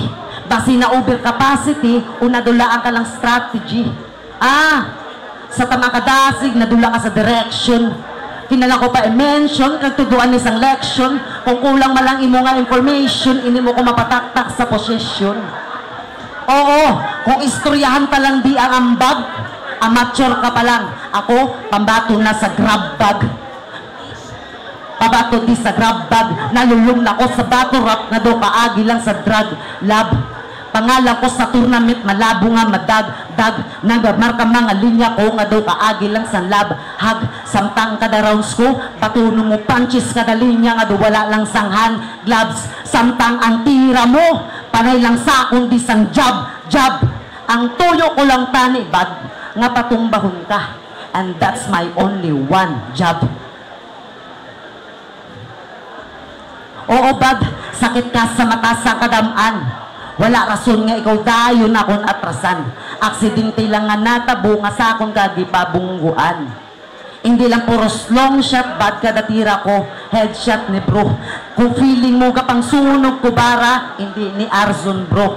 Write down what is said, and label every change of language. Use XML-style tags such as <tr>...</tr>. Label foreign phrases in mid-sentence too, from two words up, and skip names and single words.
<hil>Basi na</hil> <en>over capacity,</en> <hil>o nadulaan ka lang strategy. Sa tama kadasig, nadula ka sa direction. Kinala ko pa i-mention, kagtuduan isang leksyon, kung kulang malang imo nga information, ini mo ko mapataktak sa posisyon. Oo, kung istoryahan pa lang di ang ambag, amateur ka pa lang. Ako, pambato na sa</hil> <en>grab bag.</en> <hil>Pabato di sa</hil> <en>grab bag,</en> <hil>nalulong na ko sa bato rap na do kaagi lang sa drug lab. Pangalan ko sa tournament, malabo nga madagdag. Nagamarka mga linya ko nga do kaagi lang sa lab. Hag, samtang kada rounds ko, patuno mo punches kada linya nga do wala lang sang</hil> <en>hand gloves.</en> <hil>Samtang ang tira mo, panay lang sa kundi sang jab. Ang tuyo ko lang tani, bad, nga patumbahon ka.</hil> <en>And that's my only one job.</en> <hil>Oo, bad, sakit ka sa mata sa kadamaan. Wala rason nga ikaw dayon akong atrasan. Aksidente lang nga natabo nga sa akong kagipabungguan. Hindi lang puros</hil> <en>long shot,</en> <hil>bad kada tira ko, headshot ni bro. Kung feeling mo ka pang sunog ko bara, hindi ni Arzon bro.</hil>